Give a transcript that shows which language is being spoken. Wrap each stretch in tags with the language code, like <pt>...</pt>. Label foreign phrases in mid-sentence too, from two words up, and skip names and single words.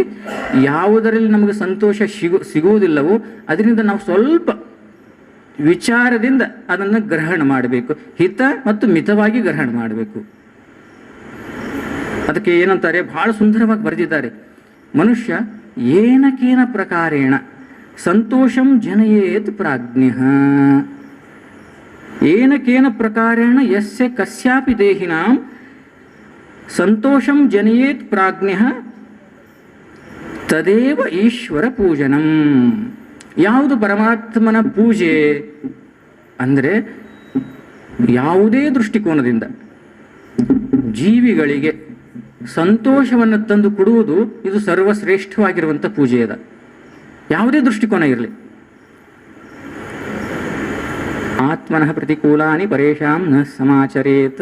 <kn>ಯಾವುದರಲ್ಲಿ ನಮಗೆ ಸಂತೋಷ ಸಿಗುವುದಿಲ್ಲವೋ ಅದರಿಂದ ನಾವು ಸ್ವಲ್ಪ ವಿಚಾರದಿಂದ ಅದನ್ನು ಗ್ರಹಣ ಮಾಡಬೇಕು, ಹಿತ ಮತ್ತು ಮಿತವಾಗಿ ಗ್ರಹಣ ಮಾಡಬೇಕು. ಅದಕ್ಕೆ ಏನಂತಾರೆ, ಬಹಳ ಸುಂದರವಾಗಿ ಬರೆದಿದ್ದಾರೆ.</kn> <sa>ಮನುಷ್ಯ ಏನಕೇನ ಪ್ರಕಾರೇಣ ಸಂತೋಷಂ ಜನಯೇತ್ ಪ್ರಾಜ್ಞಃ, ಏನಕೇನ ಪ್ರಕಾರೇಣ ಯಸ್ಯ ಕಸ್ಯಾಪಿ ದೇಹಿನಾಂ ಸಂತೋಷಂ ಜನಯೇತ್ ಪ್ರಾಜ್ಞಃ ತದೇವ ಈಶ್ವರ ಪೂಜನಂ.</sa> <kn>ಯಾವುದು ಪರಮಾತ್ಮನ ಪೂಜೆ ಅಂದರೆ, ಯಾವುದೇ ದೃಷ್ಟಿಕೋನದಿಂದ ಜೀವಿಗಳಿಗೆ ಸಂತೋಷವನ್ನು ತಂದು ಕೊಡುವುದು ಇದು ಸರ್ವಶ್ರೇಷ್ಠವಾಗಿರುವಂಥ ಪೂಜೆ ಅದ. ಯಾವುದೇ ದೃಷ್ಟಿಕೋನ ಇರಲಿ.</kn> <sa>ಆತ್ಮನಃ ಪ್ರತಿಕೂಲಾನಿ ಪರೇಶಾಂ ನ ಸಮಾಚರೇತ್.</sa>